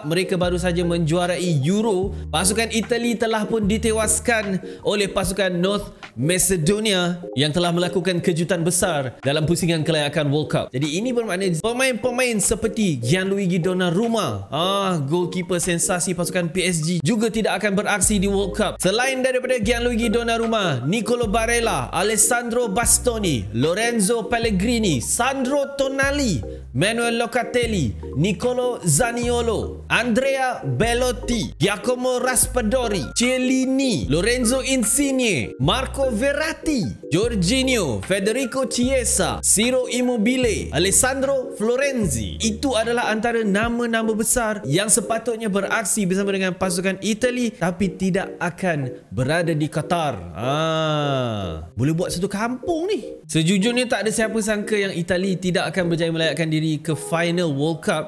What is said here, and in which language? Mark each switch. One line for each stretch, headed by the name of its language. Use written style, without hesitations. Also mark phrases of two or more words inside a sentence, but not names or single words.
Malay: Mereka baru saja menjuarai Euro. Pasukan Itali telah pun ditewaskan oleh pasukan North Macedonia yang telah melakukan kejutan besar dalam pusingan kelayakan World Cup. Jadi ini bermakna pemain-pemain seperti Gianluigi Donnarumma, goalkeeper sensasi pasukan PSG, juga tidak akan beraksi di World Cup. Selain daripada Gianluigi Donnarumma, Nicolo Barella, Alessandro Bastoni, Lorenzo Pellegrini, Sandro Tonali, Manuel Locatelli, Nicolo Zaniolo, Andrea Belotti, Giacomo Raspadori, Chiellini, Lorenzo Insigne, Marco Verratti, Jorginho, Federico Chiesa, Ciro Immobile, Alessandro Florenzi. Itu adalah antara nama-nama besar yang sepatutnya beraksi bersama dengan pasukan Itali tapi tidak akan berada di Qatar. Boleh buat satu kampung ni. Sejujurnya tak ada siapa sangka yang Itali tidak akan berjaya melayakkan diri ke final World Cup.